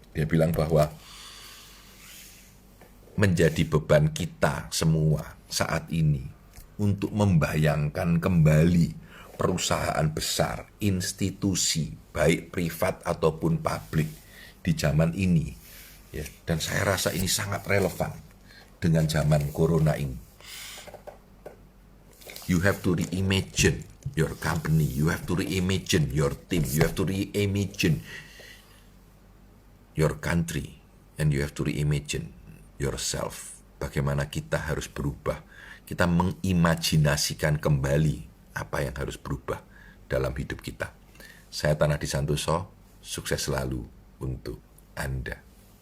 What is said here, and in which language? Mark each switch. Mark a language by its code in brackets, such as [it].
[id] Dia bilang bahwa menjadi beban kita semua saat ini untuk membayangkan kembali perusahaan besar, institusi, baik privat ataupun publik di zaman ini. Ya, dan saya rasa ini sangat relevan dengan zaman corona ini. [en] You have to reimagine your company, you have to reimagine your team, you have to reimagine your country, and you have to reimagine yourself. [id] Bagaimana kita harus berubah, kita mengimajinasikan kembali apa yang harus berubah dalam hidup kita. Saya Tanah di Santoso, sukses selalu untuk Anda.